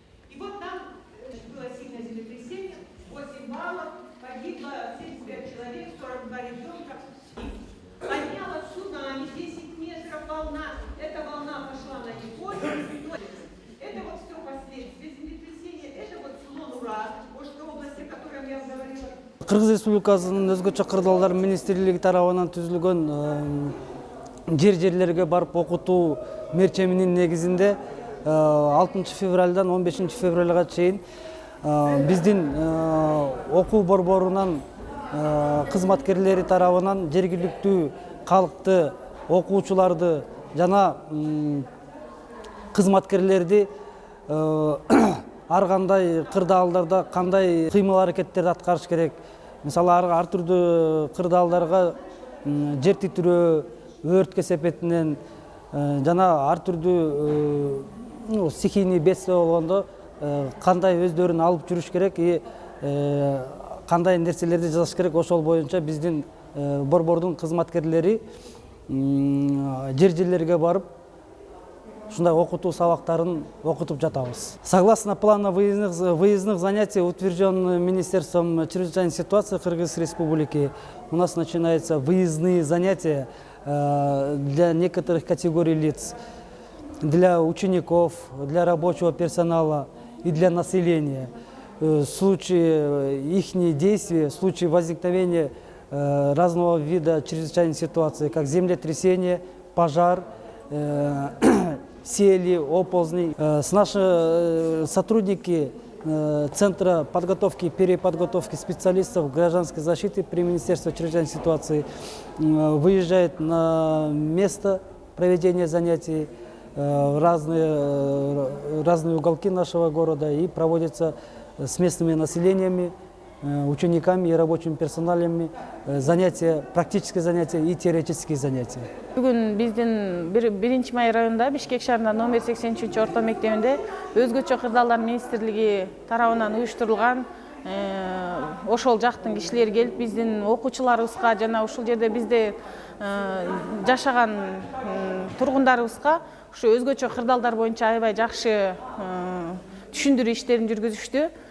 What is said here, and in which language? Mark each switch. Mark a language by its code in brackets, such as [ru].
[ru] И вот там было сильное землетрясение, 8 баллов, погибло 75 человек, 42 ребенка. Подняло цунами, 10 метров волна. Эта волна пошла на Японию. Это вот все последствия землетрясения. Это вот село Нура, Ошской области, о котором я говорила. [ky] Кыргыз Республикасынын өзгөчө кырдаалдар министрлиги тарабынан түзүлгөн жерлерге барып окутуу мерчеминин негизинде 6 февралдан 15 февралга чейин биздин окуу борборунан кызматкерлери тарабынан жергиликтүү калкты, окуучуларды жана кызматкерлерди ар кандай кырдаалдарда кандай кыймыл аракеттерди аткарыш керек. Мисалы ар түрдүү кырдаалдарга жер титирөө, өрт кесепетинен жана ар түрдүү стихийный бедствие болгондо кандай өздөрүн алып жүрүш керек и кандай нерселерди жасаш керек, ошол боюнча биздин борбордун кызматкерлери жерлерге барып ушундай окутуу сабактарын окутуп жатабыз. [ru] Согласно плана выездных занятий, утвержденных Министерством чрезвычайных ситуаций Кыргызской Республики, у нас начинаются выездные занятия для некоторых категорий лиц, для учеников, для рабочего персонала и для населения. В случае их действий, в случае возникновения разного вида чрезвычайных ситуаций, как землетрясение, пожар, сели, оползни. Наши сотрудники Центра подготовки и переподготовки специалистов гражданской защиты при Министерстве чрезвычайных ситуаций выезжают на место проведения занятий в разные уголки нашего города и проводятся с местными населениями, учениками и рабочим персоналами занятия, практические занятия и теоретические занятия. [ky] Бүгүн биздин 1 май районунда Бишкек шаарында номер 83 орто мектебинде өзгөчө кырдаалдар министрлиги тарабынан уюштурулган ошол жактын кишилери келип биздин окуучуларыбызга жана ушул жерде бизде жашаган тургундарыбызга ушу өзгөчө кырдаалдар боюнча аябай жакшы түшүндүрүү иштерин жүргүзүштү.